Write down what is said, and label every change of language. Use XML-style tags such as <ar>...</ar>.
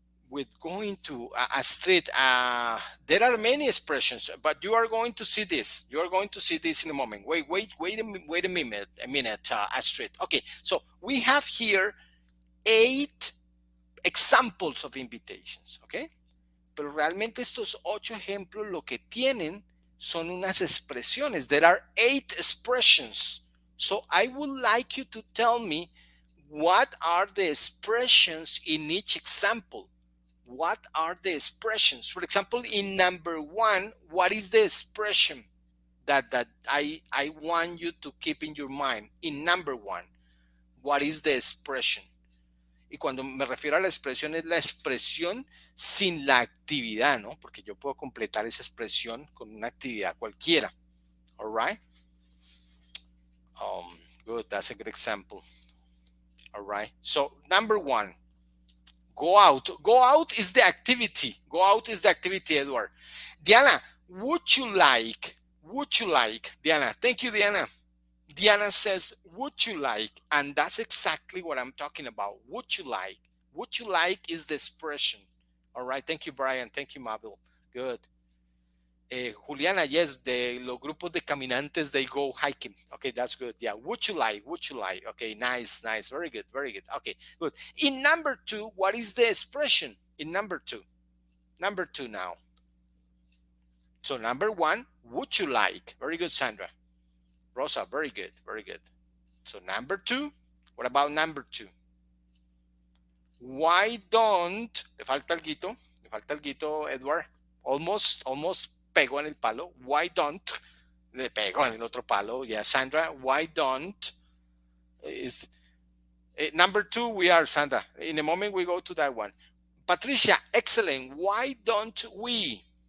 <en>With going to a street, there are many expressions, but you are going to see this. You are going to see this in a moment. Wait a minute, Astrid. Okay, so we have here 8 examples of invitations, okay?</en> <es>Pero realmente estos 8 ejemplos lo que tienen son unas expresiones.</es> <en>There are 8 expressions. So I would like you to tell me what are the expressions in each example. What are the expressions? For example, in number 1, what is the expression that I want you to keep in your mind? In number 1, what is the expression?</en> <es>Y cuando me refiero a la expresión, es la expresión sin la actividad, ¿no? Porque yo puedo completar esa expresión con una actividad cualquiera.</es> <en>All right? Good, that's a good example. All right. So, number 1, go out. Go out is the activity. Go out is the activity, Edward. Diana, would you like? Diana, thank you, Diana. Diana says, would you like? And that's exactly what I'm talking about. Would you like? Would you like is the expression. All right. Thank you, Brian. Thank you, Mabel. Good. Juliana, yes,</en> <es>los grupos de caminantes,</es> <en>they go hiking. Okay, that's good. Yeah. Would you like? Okay, nice. Very good. Okay, good. In number 2, what is the expression? In number 2. Number 2 now. So number 1, would you like? Very good, Sandra. Rosa, very good. So number 2, what about number 2? Why don't,</en> <es>le falta alguito, Edward. Almost pegó en el palo.</es> <en>Why don't,</en> <es>le pegó en el otro palo.</es> <en>Yeah, Sandra, why don't is number 2 we are, Sandra. In a moment we go to that one. Patricia, excellent. Why don't we?</en>